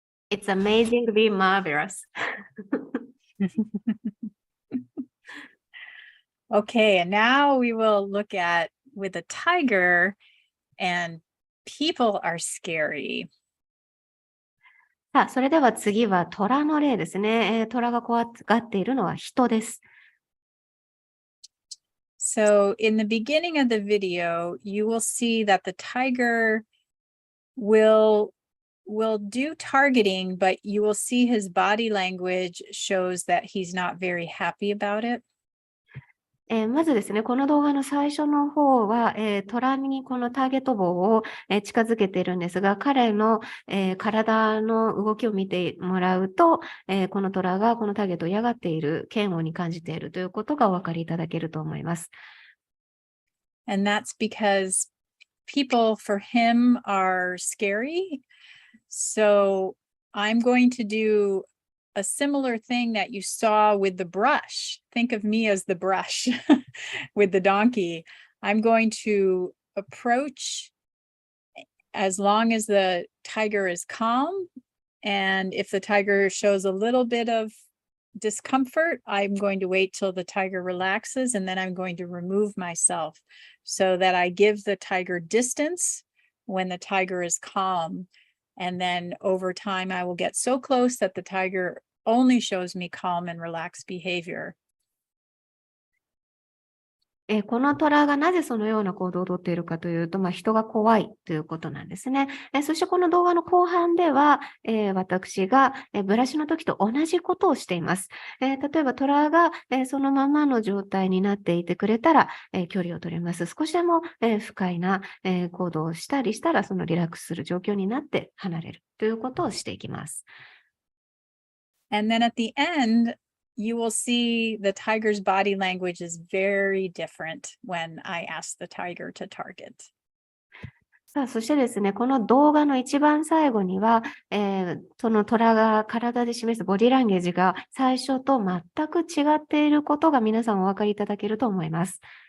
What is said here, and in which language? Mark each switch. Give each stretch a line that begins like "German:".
English: It's amazingly marvelous. Okay, and now we will look at with a tiger, and people are scary.
Japanese: さあ、それでは次は虎の例ですね。虎が怖がっているのは人です。
English: So in the beginning of the video, you will see that the tiger will do targeting, but you will see his body language shows that he's not very happy about it.
Japanese: まずですね、この動画の最初の方は、虎にこのターゲット棒を、近づけているんですが、彼の、体の動きを見てもらうと、この虎がこのターゲットを嫌がっている、嫌悪に感じているということがお分かりいただけると思います。
English: And that's because people for him are scary. So I'm going to do a similar thing that you saw with the brush. Think of me as the brush with the donkey. I'm going to approach as long as the tiger is calm. And if the tiger shows a little bit of discomfort, I'm going to wait till the tiger relaxes, and then I'm going to remove myself so that I give the tiger distance when the tiger is calm. And then over time, I will get so close that the tiger only shows me calm and relaxed behavior.
Japanese: このトラがなぜそのような行動をとっているかというと、人が怖いということなんですね。そしてこの動画の後半では、私がブラシの時と同じことをしています。例えばトラがそのままの状態になっていてくれたら、距離を取れます。少しでも不快な行動をしたりしたら、そのリラックスする状況になって離れるということをしていきます。
English: And then at the end, you will see the tiger's body language is very different when I ask the tiger to target.
Japanese: さあ、そしてですね、この動画の一番最後には、そのトラが体で示すボディランゲージが最初と全く違っていることが皆さんお分かりいただけると思います。